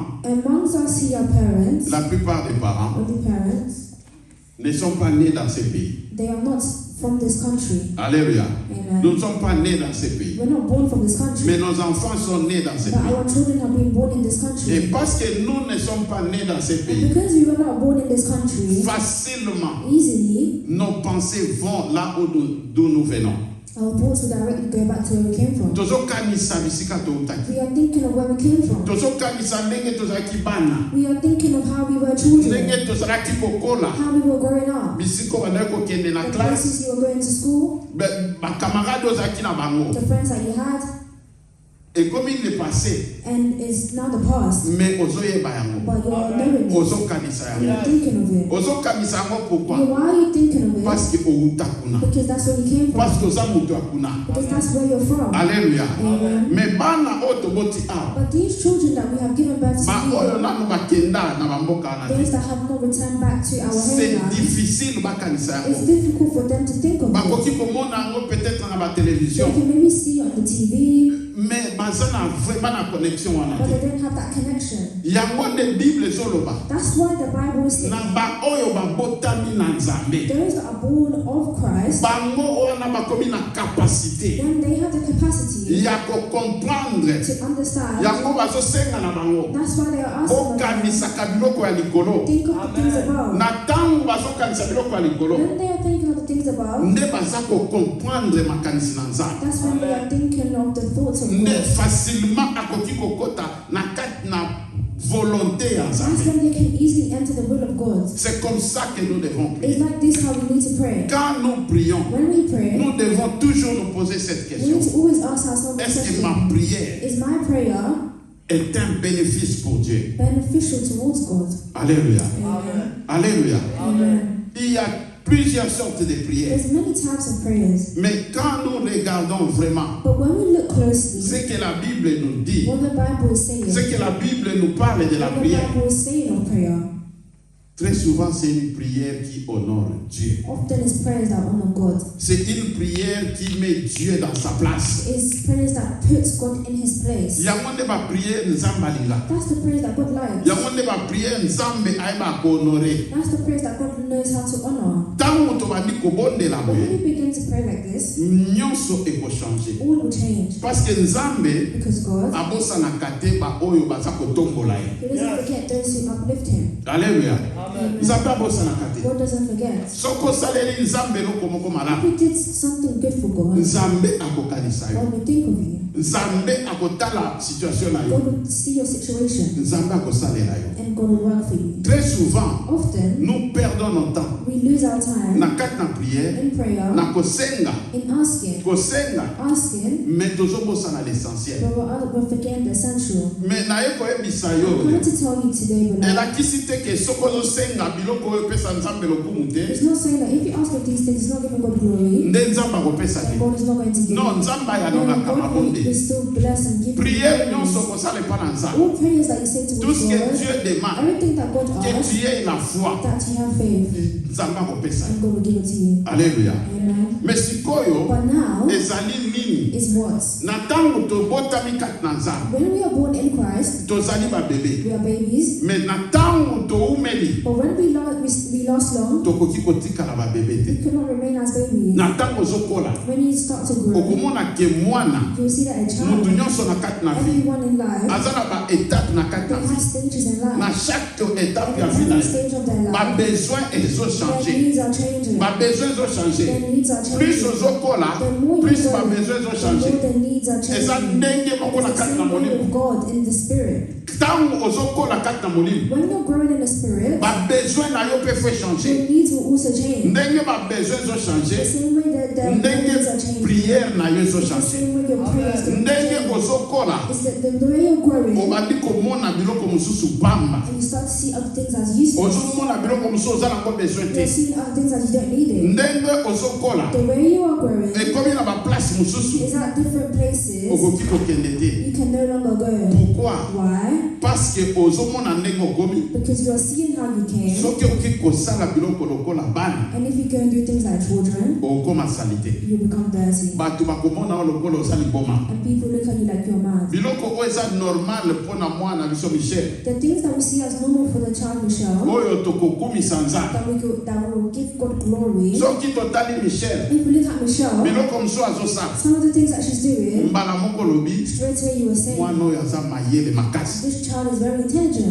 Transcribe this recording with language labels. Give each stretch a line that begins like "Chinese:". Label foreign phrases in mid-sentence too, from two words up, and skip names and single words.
English: Amongst us here, parents,
French: la plupart des parents
English: or the parents,
French: ne sont pas nés dans ce pays.
English: they are not from this country.
French: Alléluia.
English: Amen.
French: Nous ne sommes pas nés dans ce pays.
English: We're not born from this country.
French: Mais nos enfants sont nés dans ce
English: But
French: pays.
English: our children have been born in this
French: Et
English: country.
French: parce que nous ne sommes pas nés dans ce
English: And
French: pays,
English: because we were not born in this country,
French: facilement,
English: easily,
French: nos pensées vont là d'où nous venons.
English: Our thoughts will directly go back to where we came from.
Lingala: tozokanisa bisika toutaki,
English: We are thinking of where we came from.
Lingala: tozokanisa ndenge tozalaki bana,
English: We are thinking of how we were children,
Lingala: ndenge tozalaki kokola
English: how we were growing up,
Lingala: bisika bandaki kokende na
English: the
Lingala: classe,
English: places you were going to school,
Lingala: bakamarade ozalaki na bango,
English: the friends that you had,
Lingala: ekomi
French: le passé,
English: and it's now the past.
Lingala: mais ozoyeba yango,
English: But you are knowing it.
Lingala: ozokanisa
English: You
Lingala: yango,
English: are thinking of it.
Lingala: ozokanisa yango pourquoi?
English: Why are you thinking of it?
French: Parce que
Lingala: outa kuna,
English: Because that's where you came from.
French: parce que
Lingala: oza mutu akuna.
English: Because that's where you're from.
French: Alléluia.
English: Amen.
Lingala: Mais bana oyo toboti awa,
English: But these children that we have given birth to
Lingala: baoyo
English: here,
Lingala: nanu bakenda na bamboka wana
English: those
Lingala: te,
English: that have not returned back to our
French: c'est
English: homeland,
Lingala: difficile bakanisa
English: it's
Lingala: yango.
English: difficult for them to think of it.
Lingala: Bakoki komona yango peut-être na
English: They
Lingala: batelevizio,
English: can maybe see on the TV,
Lingala: mais baza na vraiment na connexion wana
English: but they
Lingala: te.
English: don't have that connection.
Lingala: Yango nde Bible ezoloba
English: That's why the Bible is saying
Lingala: na baoyo babotami na Nzambe,
English: those that are born of Christ,
Lingala: bango wana bakomi na capacité
English: then they have the capacity
Lingala: ya kocomprendre
English: to understand.
Lingala: yango bazosenga na bango
English: That's why they are asking them,
Lingala: okanisaka biloko ya likolo.
English: think of the things above.
Lingala: Na ntango bazokanisa biloko ya likolo
English: When they are thinking of the things above,
Lingala: nde baza kocomprendre makanisi na Nzambe,
English: that's when they are thinking of the thoughts of
Lingala: nde
English: God.
Lingala: facilement akoki kokota na kati na volonté ya
English: That's
Lingala: Nzambe.
English: when they can easily enter the will of God.
French: C'est comme ça que nous devons
English: It's
French: prier.
English: like this how we need to pray.
French: Quand nous prions,
English: When we pray,
French: nous devons toujours nous poser cette
English: we need
French: question.
English: to always ask ourselves the
French: Est-ce que
English: question,
French: ma prière
English: is my prayer
French: est un bénéfice pour Dieu?
English: beneficial towards God?
French: Alléluia.
English: Amen.
French: Alléluia.
English: Amen.
French: Il y a plusieurs sortes de prières.
English: There's many types of prayers,
French: Mais quand nous regardons vraiment
English: but when we look
French: ce
English: closely,
French: que la Bible nous dit,
English: what the Bible is saying,
French: ce que la Bible nous parle de la
English: what the
French: prière,
English: Bible is saying of prayer,
French: très souvent c'est une prière qui honore Dieu.
English: often is prayers that honor God.
French: C'est une prière qui met Dieu dans sa place.
English: It's prayers that puts God in His place.
Lingala: Yango nde ba prière nzambe alinga.
English: That's the prayers that God likes.
Lingala: Yango nde ba prière nzambe ayeba kohonorer.
English: That's the prayers that God knows how to honor.
Lingala: Ntango tobandi kobondela
English: But when
Lingala: boye,
English: we begin to pray like this,
Lingala: nyonso ekochange.
English: all will change.
French: Parce que nzambe
English: Because God,
Lingala: abosanaka te baoyo baza kotombola ye.
English: He doesn't forget those who uplift Him.
French: Alléluia.
English: Amen.
Lingala: Nzambe abosanaka te.
English: God doesn't forget.
Lingala: Soki osaleli nzambe eloko moko malamu,
English: If you did something good for God,
Lingala: nzambe akokanisa yo.
English: God will think of you.
Lingala: Nzambe akotala situation na yo.
English: God will see your situation
Lingala: Nzambe akosalela yo.
English: and God will work for you.
French: Très souvent,
English: Often,
French: nous perdons notre temps
English: we lose our time
Lingala: na kati na prière,
English: in prayer,
Lingala: na kosenga,
English: in asking,
Lingala: mais tozobosana l'essentiel.
English: but we're forgetting the essential.
Lingala: Mais naye koyebisa
English: I
Lingala: yo,
English: wanted to tell you today, beloved,
Lingala: elakisi te ke soki ozosenga biloko oyo opesa nzambe lokumu te,
English: it's not saying that if you ask of these things, it's not giving God glory,
Lingala: nde nzambe akopesa
English: and
Lingala: te.
English: God is not going to give
French: Non,
English: you.
Lingala: nzambe
English: No,
Lingala: ayalolaka
English: God
Lingala: mabonde.
English: will still bless and give you
Lingala: Prière nyonso
English: praise.
Lingala: kosala epa na nzambe.
English: All prayers that you say
French: Tout
English: towards
French: ce que
English: God,
French: Dieu demande,
English: everything that God
French: que
English: asks,
French: tu aies la foi,
English: that you have faith,
Lingala: nzambe akopesa.
English: and God will give it to you.
French: Alléluia.
English: Amen.
Lingala: Mais sikoyo
English: But now
Lingala: ezali nini?
English: is what?
Lingala: Na ntango tobotami kati na nzambe,
English: When we are born in Christ,
Lingala: tozali babebe.
English: we are babies,
Lingala: Mais na ntango toumeli,
English: but when we last long,
Lingala: tokoki kotikala babebe te.
English: we cannot remain as babies.
Lingala: Na ntango ozokola,
English: When you start to grow,
Lingala: okomona ke mwana,
English: you'll see that a
Lingala: mutu
English: child,
Lingala: nyonso na kati na vie,
English: everyone in life,
Lingala: aza na baétape na kati
English: they
Lingala: na
English: have
Lingala: vie.
English: stages in
Lingala: Na
English: life.
French: chaque étape
Lingala: ya
English: At
Lingala: vie na
English: every
Lingala: ye,
English: stage of their life,
Lingala: babesoin
English: their
Lingala: ezochange.
English: needs are changing.
Lingala: Babesoin ezochange.
English: Their needs are
Lingala: Plus
English: changing.
Lingala: ozokola,
English: The more you
Lingala: plus
English: grow,
Lingala: babesoin
English: the more
Lingala: ezochange.
English: the needs are
Lingala: Eza
English: changing.
Lingala: ndenge moko na
English: It's the
Lingala: kati na
English: same way
Lingala: molimo.
English: with God in the spirit.
Lingala: Ntango ozokola kati na molimo,
English: When you're growing in the spirit,
Lingala: babesoin na yo mpe fo
English: your
Lingala: changer.
English: needs will also change.
Lingala: Ndenge babesoin
English: The
Lingala: ezochange,
English: same way that the needs are
Lingala: ndenge
English: changing.
Lingala: prière na yo
English: It's the
Lingala: ezochange.
English: same way your prayers are
Lingala: Ndenge
English: changing.
Lingala: ozokola,
English: It's the way you're growing,
Lingala: obandi komona biloko mosusu pamba.
English: and you start to see other things as useless.
Lingala: Ozomona biloko mosusu oza nango besoin
English: You're
Lingala: te.
English: seeing other things as you don't need it.
Lingala: Ndenge ozokola,
English: The way you are growing
Lingala: ekomi na baplace mosusu
English: is at different places.
Lingala: okoki kokende te.
English: You can no longer go.
French: Pourquoi?
English: Why?
French: Parce que
Lingala: ozomona ndenge okomi.
English: Because you are seeing how you came,
Lingala: Soki okoki kosala biloko lokola bana,
English: and if you go and do things like children,
Lingala: okoma sali te.
English: you become dirty.
Lingala: Bato bakomona yo lokola oza liboma.
English: And people look at you like you're mad.
Lingala: biloko oyo eza normal mpona mwana biso Michel
English: The things that we see as normal for the child Michelle,
Lingala: oyo tokokumisa nzambe
English: that will give God glory.
Lingala: soki totali Michel
English: If we look at Michelle,
Lingala: biloko mosusu azosala
English: some of the things that she's doing,
Lingala: mbala moko olobi
English: straight away you were saying,
Lingala: mwana oyo aza mayele makasi
English: this child is very intelligent.